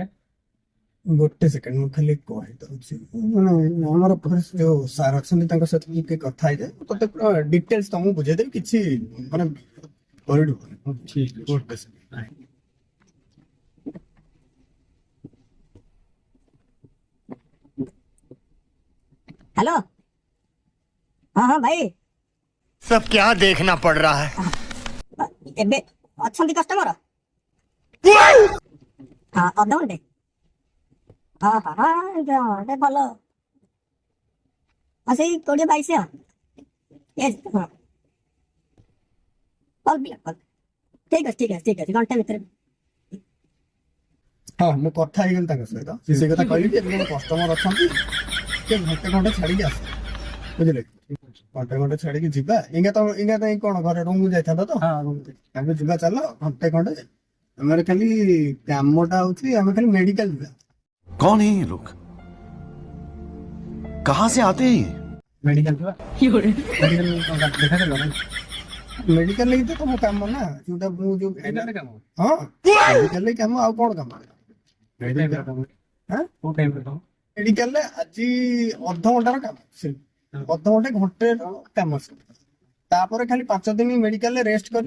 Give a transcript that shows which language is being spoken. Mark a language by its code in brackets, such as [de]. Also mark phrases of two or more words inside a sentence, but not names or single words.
[or] ଗୋଟେ ସେକେଣ୍ଡ ମୁଁ ଖାଲି କହିଦଉଛି ମାନେ ଆମର ଯୋଉ ସାର୍ ଅଛନ୍ତି ତାଙ୍କ ସହିତ ମୁଁ ଟିକେ କଥା ହେଇଯାଏ ତତେ ପୁରା ଡିଟେଲ୍ସ ତମକୁ ବୁଝେଇଦେବି କିଛି ମାନେ କରିଡିବନି ଠିକ ଗୋଟେ ସେକେଣ୍ଡ ହ୍ୟାଲୋ ହଁ ହଁ ଭାଇ [hi] सब क्या देखना पड़ रहा है [or] ଏବେ ଅଛନ୍ତି କଷ୍ଟମର ହଁ ଅଧଘଣ୍ଟେ ହଁ ହଁ ହଁ ଭଲ ହଁ ସେଇ 20-22 ହଁ ଠିକ ଅଛି ଘଣ୍ଟା ଭିତରେ ହଁ ମୁଁ କଥା ହେଇଗଲି ତାଙ୍କ ସହିତ ସେ କଥା କହିଲି ଯେ ଏବେ କଷ୍ଟମର ଅଛନ୍ତି ଟିକେ ଘଣ୍ଟେ ଛାଡିକି ଆସ ବୁଝିଲେ ଘଣ୍ଟେ ଛାଡିକି ଯିବା ଇଙ୍ଗା ତ କଣ ଘରେ ରୁମକୁ ଯାଇଥାନ୍ତା ତ ଆମେ ଯିବା ଚାଲ ଘଣ୍ଟେ ଆମର ଖାଲି କାମଟା ହଉଛି ଆମେ ଖାଲି ମେଡିକାଲ ଯିବା [hi] कौन है ये लोग कहां से आते हैं ये [or] ମେଡିକାଲ ଯିବା ଦେଖା କରିବ ନା ମେଡିକାଲ ଲାଗି ତ ତମ କାମ ନା ଯୋଉଟା ମୁଁ ଯୋଉ ମେଡିକାଲ କାମ ହଁ ମେଡିକାଲ କାମ ଆଉ କଣ କାମ କୋଉ ଟାଇପ ର କାମ ମେଡିକାଲରେ ଆଜି ଅଧଘଣ୍ଟାର କାମ ସେ ଅଧଘଣ୍ଟେ ଘଣ୍ଟେର କାମ ସେ ତାପରେ ଖାଲି 5 ଦିନ ମେଡିକାଲରେ ରେଷ୍ଟ କରିବ।